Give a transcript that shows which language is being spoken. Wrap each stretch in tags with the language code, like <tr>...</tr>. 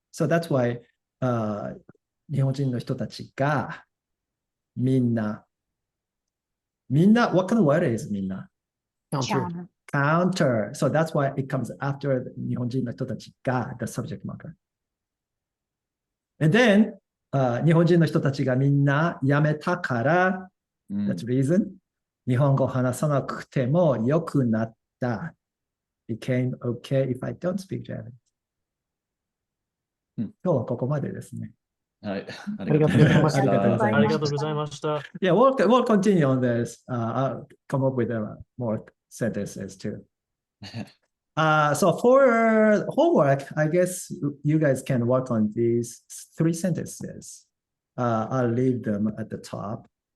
<en>So that's why</en> <ja>日本人の人たちがみんな、</ja> <en>what kind of word is みんな? Counter. Counter. So that's why it comes after</en> <ja>日本人の人たちが</ja> <en>the subject marker. And then</en> <ja>日本人の人たちがみんな辞めたから、うん</ja> <en>that's reason</en> <ja>日本語話さなくても良くなった。</ja> <en>became okay if I don't speak Japanese. うん</en> <ja>今日はここまでですね。はい。ありがとうございましたありがとうございましたありがとうございました。</ja> <en>Yeah, we'll continue on this. I'll come up with more sentences too. So for homework, I guess you guys can work on these 3 sentences. I'll leave them at the top.</en>